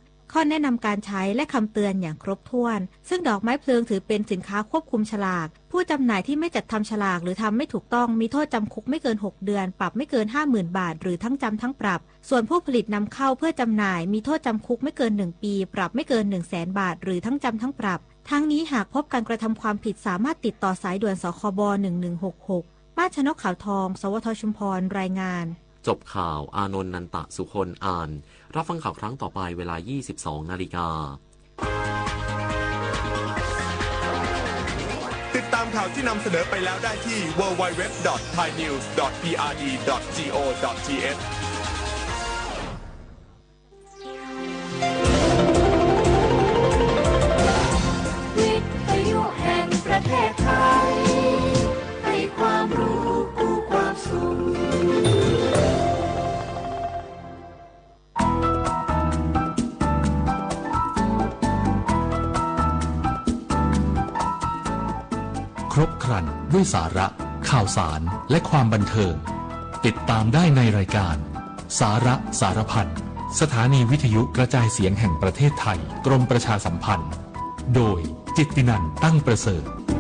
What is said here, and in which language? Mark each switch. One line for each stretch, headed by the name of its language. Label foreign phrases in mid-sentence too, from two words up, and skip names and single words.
Thai: ข้อแนะนำการใช้และคำเตือนอย่างครบถ้วนซึ่งดอกไม้เพลิงถือเป็นสินค้าควบคุมฉลากผู้จำหน่ายที่ไม่จัดทำฉลากหรือทำไม่ถูกต้องมีโทษจำคุกไม่เกิน6 เดือนปรับไม่เกิน 50,000 บาทหรือทั้งจำทั้งปรับส่วนผู้ผลิตนำเข้าเพื่อจำหน่ายมีโทษจำคุกไม่เกิน1 ปีปรับไม่เกิน 100,000 บาทหรือทั้งจำทั้งปรับทั้งนี้หากพบการกระทำความผิดสามารถติดต่อสายด่วนสคบ1166ป้าชนกขาวทองสวทชุมพรรายงาน จบข่าวอานนท์นันตะสุคนอ่านรับฟังข่าวครั้งต่อไปเวลา 22:00 น. ติดตามข่าวที่นำเสนอไปแล้วได้ที่ www.thainews.prd.go.th วิทยุแห่งประเทศไทยให้ความรู้กู้ความสุข ครบครันด้วยสาระข่าวสารและความบันเทิงติดตามได้ในรายการสาระสารพันสถานีวิทยุกระจายเสียงแห่งประเทศไทยกรมประชาสัมพันธ์โดยจิตตินันท์ตั้งประเสริฐ